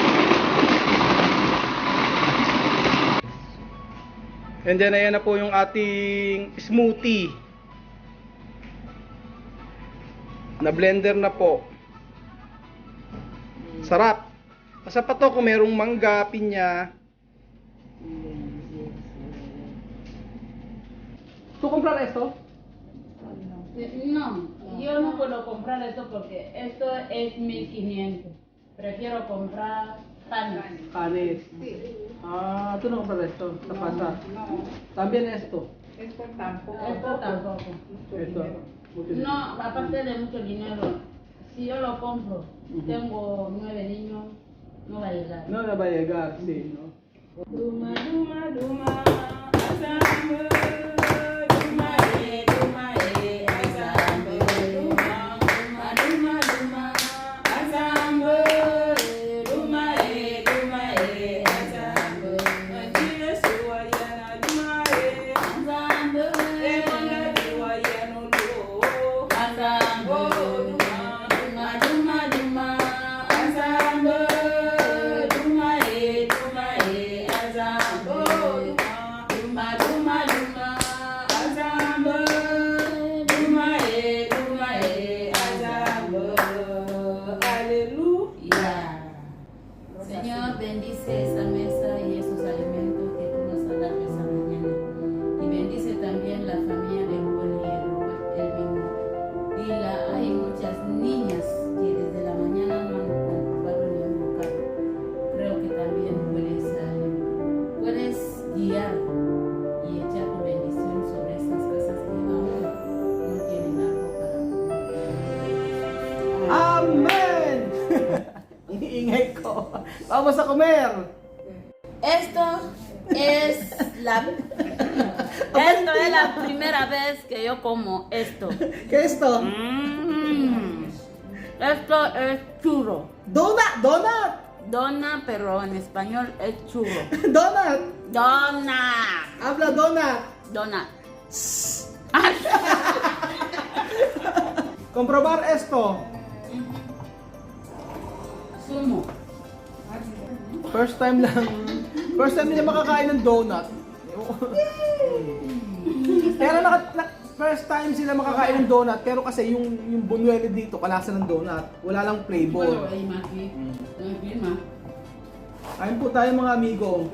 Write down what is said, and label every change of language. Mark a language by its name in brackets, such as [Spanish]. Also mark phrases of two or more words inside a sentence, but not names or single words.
[English] And then [Filipino] ayan na po yung ating smoothie. Na blender na po. Sarap. Masarap pa to kung merong mangga, pinya. [Spanish] ¿Tú comprar esto? No, yo no puedo comprar esto porque esto es 1500. Prefiero comprar panes. Panes. Sí. Ah, tú no compras esto, esta pasa. No, También esto. esto tampoco. Esto tampoco. Esto. No, aparte de mucho dinero, si yo lo compro, Ujú. tengo 9 niños, no va a llegar. No, no va a llegar, sí, ¿no? Duma, duma, duma, azambe, duma, azambe, duma, duma, duma, azambe, duma, azambe, Nigeria suwayana, duma, azambe, azambe, duma, duma, duma, azambe, duma, azambe, duma, duma, duma, azambe, duma, azambe. Aleluya. Señor, bendice esta mesa y esos alimentos que tú nos has dado esta mañana. Y bendice también la familia de Joel y el mismo. Hay muchas niñas que desde la mañana no han comprado ni un bocado. Creo que también puedes guiar y echar tu bendición sobre estas casas que aún no tienen algo para comer. [Filipino] Amen! Ang iingay ko. [Spanish] Vamos a comer! Esto es la primera vez que yo como esto. ¿Qué es esto? Esto es churro. [English] Donut! Donut! [Spanish] Dona, pero en español es churro. [English] Donut! [Spanish] Dona. Habla donut! Dona. Comprobar esto. Sumo. [English] First time [Filipino] nila makakain ng donut. Pero [English] first time [Filipino] sila makakain ng donut, pero kasi yung buñuelo dito, kalasa ng donut. Wala lang flavor. Kain po tayo mga amigo.